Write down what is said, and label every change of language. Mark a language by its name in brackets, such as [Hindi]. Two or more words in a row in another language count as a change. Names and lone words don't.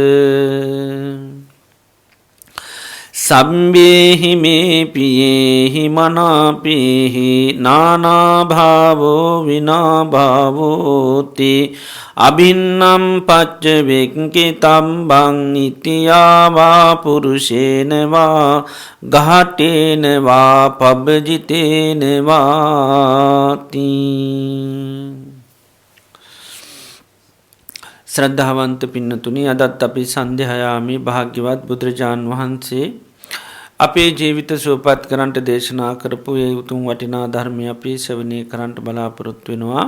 [Pali] සම්බේහි මේ පියේහි මනාපේහි නානාභාවෝ විනාභාවෝති අභින්නම් පච්ච වෙක්කි තම්බං ඉතියාවා පුරුෂේනවා ගහටේනවා පබ්බජිතේනවාති. [Sinhala] ශ්‍රද්ධාවන්ත පින්නතුනි, අදත් අපි සන්ධ්‍යායාමේ භාග්‍යවත් බුදුරජාන් වහන්සේ අපේ ජීවිත සුවපත් කරන්නට දේශනා කරපු ඒ උතුම් වටිනා ධර්මය අපි ශ්‍රවණය කරන්නට බලාපොරොත්තු වෙනවා.